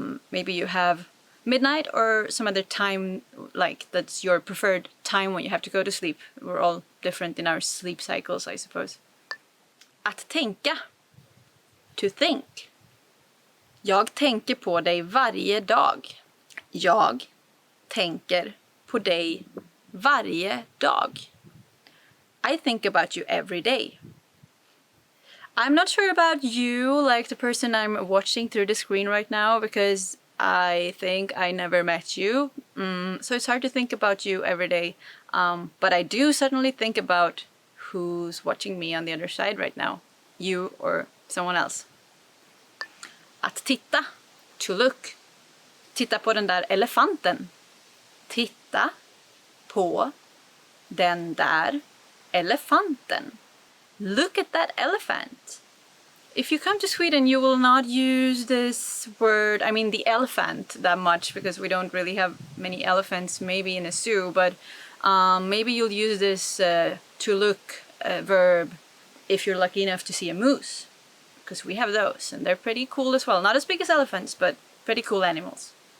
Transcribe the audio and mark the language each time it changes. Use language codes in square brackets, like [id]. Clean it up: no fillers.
[en] Maybe you have midnight or some other time, like that's your preferred time when you have to go to sleep. We're all different in our sleep cycles, I suppose. [sv] Att tänka. [en] To think. [sv] Jag tänker på dig varje dag. Jag tänker på dig varje dag. [en] I think about you every day. I'm not sure about you, like the person I'm watching through the screen right now, because I think I never met you. So it's hard to think about you every day. But I do certainly think about who's watching me on the other side right now. You or someone else. [sv] Att titta. [en] To look. [sv] Titta på den där elefanten. Titta på den där elefanten. [en] Look at that elephant. If you come to Sweden, you will not use this word, I mean the elephant, that much, because we don't really have many elephants, maybe in a zoo, but maybe you'll use this to look verb if you're lucky enough to see a moose, because we have those, and they're pretty cool as well. Not as big as elephants, but pretty cool animals.